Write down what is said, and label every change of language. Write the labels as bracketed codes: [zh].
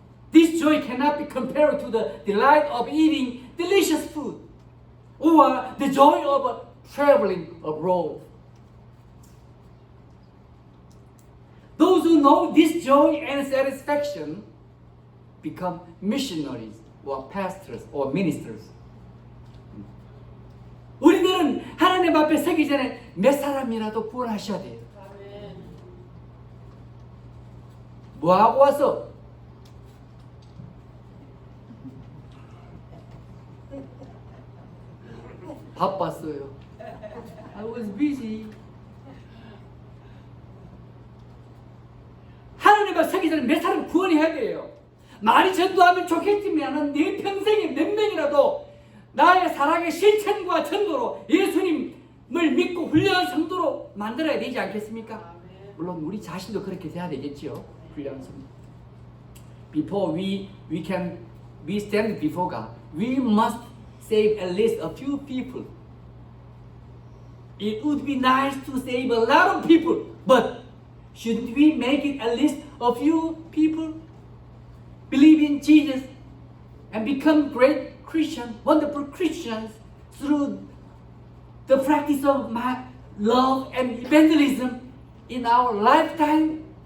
[en] This joy cannot be compared to the delight of eating delicious food or the joy of traveling abroad. Those who know this joy and satisfaction become missionaries or pastors or ministers. [ko] 우리들은 하나님 앞에 서기 전에 몇 사람이라도 구원하셔야 돼요. 뭐하고 와서? 바빴어요. [en] I was busy. [ko] 하나님 앞에 서기 전에 몇 사람 구원해야 돼요. 많이 전도하면 좋겠지만 내 평생에 몇 명이라도 나의 사랑의 실천과 전도로 예수님을 믿고 훌륭한 성도로 만들어야 되지 않겠습니까? 물론 우리 자신도 그렇게 돼야 되겠지요. 훌륭한 성도. [en] Before we stand before God, we must save at least a few people. It would be nice to save a lot of people, but shouldn't we make it at least a few people believe in Jesus and become great Christians, wonderful Christians through the practice of love and evangelism in our lifetime?